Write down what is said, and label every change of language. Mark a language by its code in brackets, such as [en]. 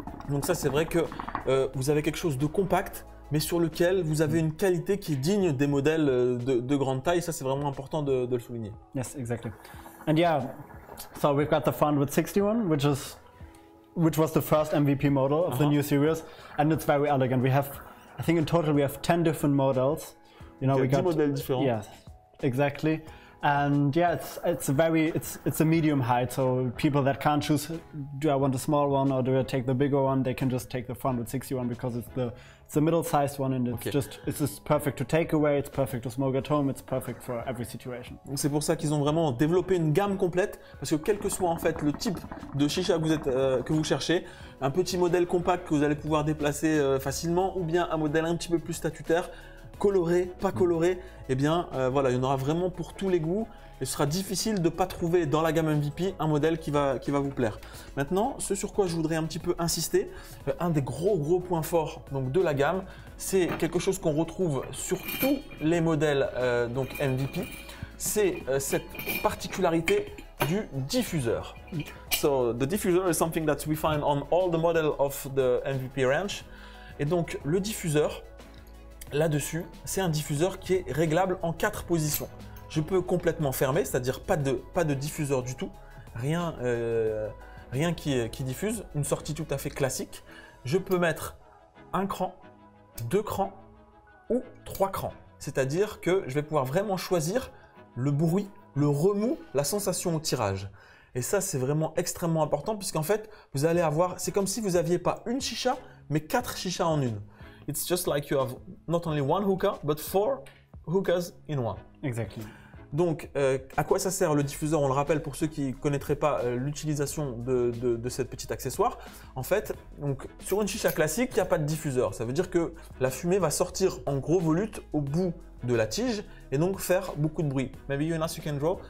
[fr] Donc ça, c'est vrai que vous avez quelque chose de compact, mais sur lequel vous avez une qualité qui est digne des modèles de grande taille. Ça, c'est vraiment important de le souligner. [en] Yes, exactly. And yeah, so we've got the 461, which was the first MVP model of the new series, and it's very elegant. We have, I think in total we have 10 different models. You know, we got [fr] 10 modèles différents. [en] Yes, exactly. And yeah, it's a medium height, so people that can't choose, do I want a small one or do I take the bigger one, they can just take the 461 because it's the middle-sized one and it's just perfect to take away, it's perfect to smoke at home, it's perfect for every situation. [fr] C'est pour ça qu'ils ont vraiment développé une gamme complète, parce que quel que soit en fait le type de chicha que vous cherchez, un petit modèle compact que vous allez pouvoir déplacer facilement, ou bien un modèle un petit peu plus statutaire, coloré, pas coloré, eh bien voilà, il y en aura vraiment pour tous les goûts et ce sera difficile de ne pas trouver dans la gamme MVP un modèle qui va vous plaire. Maintenant, ce sur quoi je voudrais un petit peu insister, un des gros points forts donc, de la gamme, c'est quelque chose qu'on retrouve sur tous les modèles donc MVP, c'est cette particularité du diffuseur. [en] So the diffuser is something that we find on all the models of the MVP range. [fr] Et donc le diffuseur, là-dessus, c'est un diffuseur qui est réglable en 4 positions. Je peux complètement fermer, c'est-à-dire pas de diffuseur du tout, rien qui diffuse, une sortie tout à fait classique. Je peux mettre un cran, 2 crans ou 3 crans. C'est-à-dire que je vais pouvoir vraiment choisir le bruit, le remous, la sensation au tirage. Et ça, c'est vraiment extrêmement important puisqu'en fait, vous allez avoir, c'est comme si vous n'aviez pas une chicha, mais 4 chichas en une. [en] It's just like you have not only one hookah, but 4 hookahs in one. Exactly. [fr] Donc, à quoi ça sert le diffuseur? On le rappelle pour ceux qui ne connaîtraient pas l'utilisation de cette petite accessoire. En fait, donc, sur une chicha classique, il n'y a pas de diffuseur. Ça veut dire que la fumée va sortir en gros volutes au bout de la tige et donc faire beaucoup de bruit. [en] Maybe you can draw.